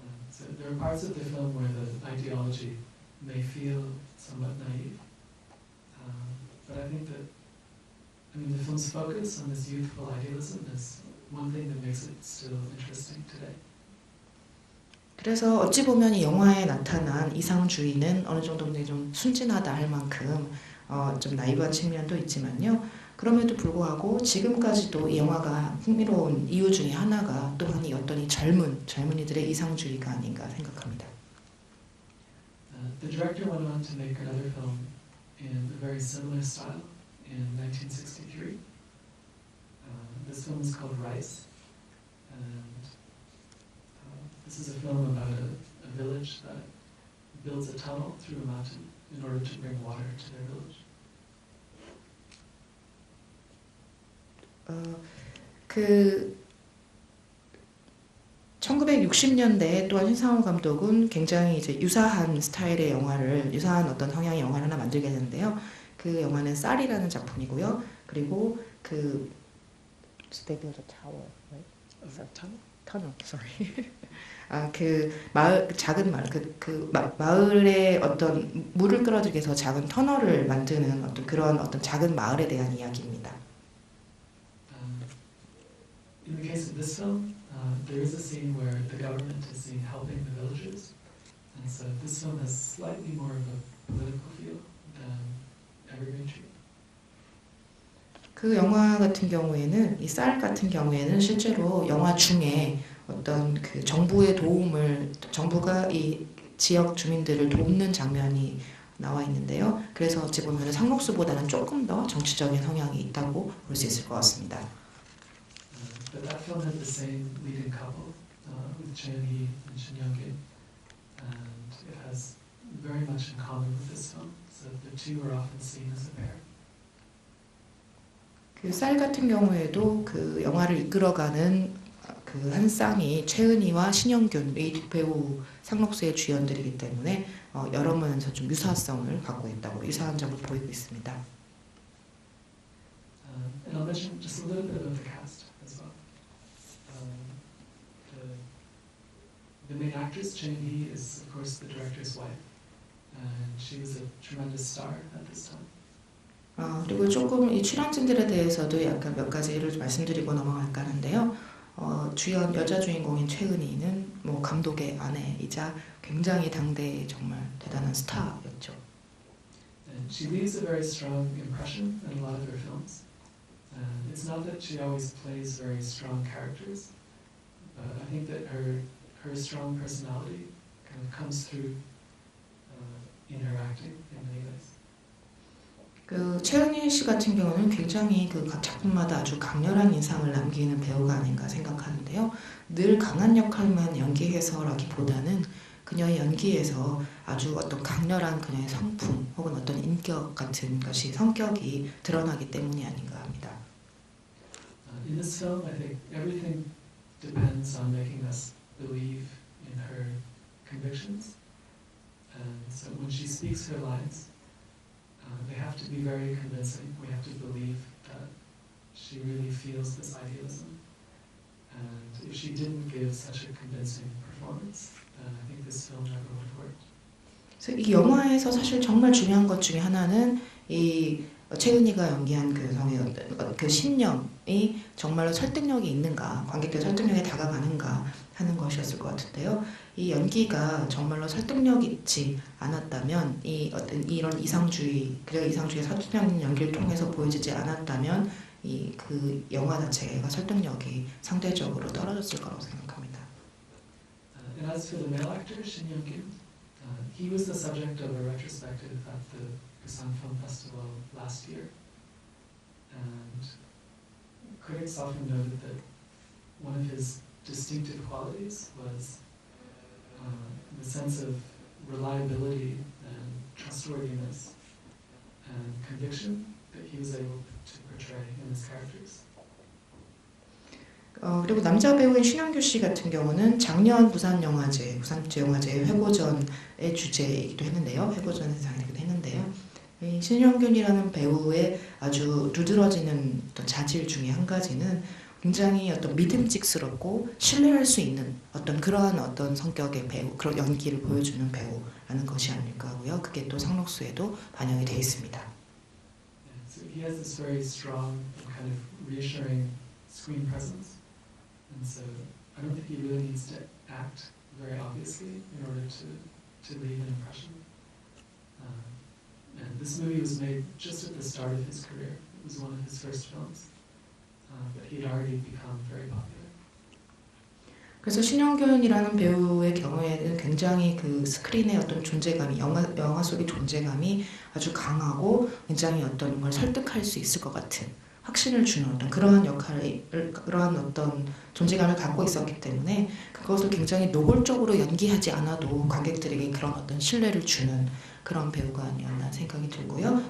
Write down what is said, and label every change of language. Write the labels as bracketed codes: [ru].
[en] So there are parts of the film where the ideology may feel somewhat naive, but I think that the film's focus on this youthful idealism is one thing that makes it still interesting today. [ko] 그래서 어찌 보면 이 영화에 나타난 이상주의는 어느 정도 좀 순진하다 할 만큼 좀 나이브한 측면도 있지만요. 그럼에도 불구하고 지금까지도 이 영화가 흥미로운 이유 중에 하나가 또한 이 어떤 이 젊은이들의 이상주의가 아닌가 생각합니다. [en] The director went on to make another film in a very similar style in 1963. This film is called Rice, and this is a film about a village that builds a tunnel through a mountain in order to bring water to their village. [ko] 그 1960년대에 또한 신상호 감독은 굉장히 이제 유사한 스타일의 영화를, 유사한 어떤 성향의 영화를 하나 만들게 되는데요. 그 영화는 쌀이라는 작품이고요. 그리고 그 [en] They built a tower, right? Tunnel, sorry. [ko] 그 마을, 작은 마을, 마을에 어떤 물을 끌어들이기 위해서 작은 터널을 만드는 어떤 그런 어떤 작은 마을에 대한 이야기입니다. [en] In the case of this film, there is a scene where the government is seen helping the villagers, and so this film has slightly more of a political feel than Evergreen Tree. [ko] 그 영화 같은 경우에는 이 쌀 같은 경우에는 실제로 영화 중에 어떤 그 정부의 도움을 정부가 이 지역 주민들을 돕는 장면이 나와 있는데요. 그래서 어찌 보면 상록수보다는 조금 더 정치적인 성향이 있다고 볼 수 있을 것 같습니다. [en] But that film had the same leading couple with Choi Eun-hee and Shin Young-in, and it has very much in common with this film. So the two are often seen as a pair. [ko] 그 쌀 같은 경우에도 그 영화를 이끌어가는 그 한 쌍이 최은희와 신영균 이 두 배우 상록수의 주연들이기 때문에 여러 면에서 좀 유사성을 갖고 있다고 유사한 점을 보이고 있습니다. [en] And I'll mention just a little bit about the cast as well. The main actress, Choi Eun-hee, is of course the director's wife, and she was a tremendous star at this time. [ko] 그리고 조금 이 출연진들에 대해서도 약간 몇 가지를 말씀드리고 넘어갈까 하는데요. 주연 여자 주인공인 최은희는 뭐 감독의 아내이자 굉장히 당대의 정말 대단한 스타였죠. [en] And she leaves a very strong impression in a lot of her films. And it's not that she always plays very strong characters, but I think that her strong personality kind of comes through in her acting in many ways. [ko] 그 최은희 씨 같은 경우는 굉장히 그 각 작품마다 아주 강렬한 인상을 남기는 배우가 아닌가 생각하는데요. 늘 강한 역할만 연기해서라기보다는 그녀의 연기에서 아주 어떤 강렬한 그녀의 성품 혹은 어떤 인격 같은 것이 성격이 드러나기 때문이 아닌가 합니다. [en] In this film, I think everything depends on making us believe in her convictions, and so when she speaks her lines, they have to be very convincing. We have to believe that she really feels this idealism. And if she didn't give such a convincing performance, then I think this film never would have worked. [ko] 그래서 이 영화에서 사실 정말 중요한 것 중에 하나는 이 최은희가 연기한 그 성의 어떤 그 신념이 정말로 설득력이 있는가, 관객들 설득력에 다가가는가 하는 것이었을 것 같은데요. 이 연기가 정말로 설득력 있지 않았다면, 이 어떤 이런 이상주의, 그리고 이상주의 설득력 있는 연기를 통해서 보여지지 않았다면, 이 그 영화 자체가 설득력이 상대적으로 떨어졌을 거라고 생각합니다. [en] And as for the male actor, Shin Young-in, he was the subject of a retrospective at the Busan Film Festival last year, and critics often noted that one of his distinctive qualities was the sense of reliability and trustworthiness and conviction that he was able to portray in his characters. [ko] 그리고 남자 배우인 신영규 씨 같은 경우는 작년 부산국제영화제 회고전의 주제이기도 했는데요. 회고전에서 상이기도 했는데요. 이 신영균이라는 배우의 아주 두드러지는 어떤 자질 중에 한 가지는 굉장히 어떤 믿음직스럽고 신뢰할 수 있는 어떤 그러한 어떤 성격의 배우, 그런 연기를 보여주는 배우라는 것이 아닐까 하고요. 그게 또 상록수에도 반영이 되어 있습니다. [en] So he has this very strong and kind of reassuring screen presence, and so I don't think he really needs to act very obviously in order to leave an impression. And this movie was made just at the start of his career. It was one of his first films, but he had already become very popular. [ko] 그래서 신영균이라는 배우의 경우에는 굉장히 그 스크린의 어떤 존재감이 영화 속의 존재감이 아주 강하고 굉장히 어떤 걸 설득할 수 있을 것 같은 확신을 주는 어떤 그러한 역할을 그러한 어떤 존재감을 갖고 있었기 때문에 그것을 굉장히 노골적으로 연기하지 않아도 관객들에게 그런 어떤 신뢰를 주는 그런 배우가 아니었나 생각이 들고요.